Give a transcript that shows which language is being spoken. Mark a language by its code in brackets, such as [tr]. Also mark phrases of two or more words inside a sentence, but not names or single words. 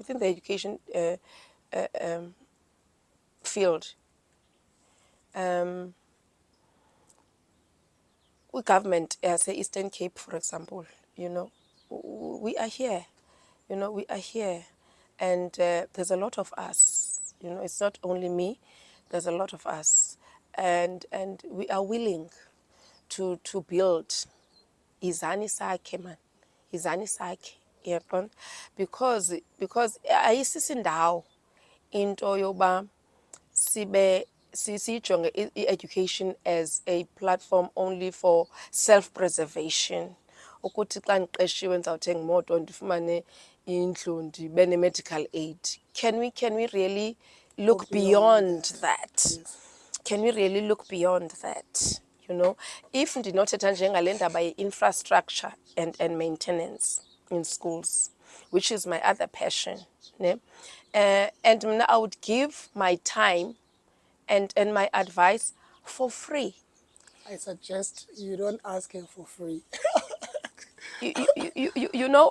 [en] Within the education field, we government, as a Eastern Cape, for example, you know, we are here, you know, we are here, and there's a lot of us, you know, it's not only me, there's a lot of us, and we are willing to build [xh] izani sakhe [en] man, [xh] izani sakhe, yabona, [en] because [xh] ayisisindawo into yoba sibe siyijonge i-education [en] as a platform only for self-preservation, [xh] ukuthi xa ndiqeshiwe ndizawuthenga imoto ndifumane indlu ndibe ne- [en] medical aid. Can we really look beyond that? Yes. Can we really look beyond that? You know, if [xh] ndinothetha njengale ndaba ye-infrastructure [en] and maintenance in schools, which is my other passion, ne? And I would give my time and my advice for free. I suggest you don't ask her for free. You know,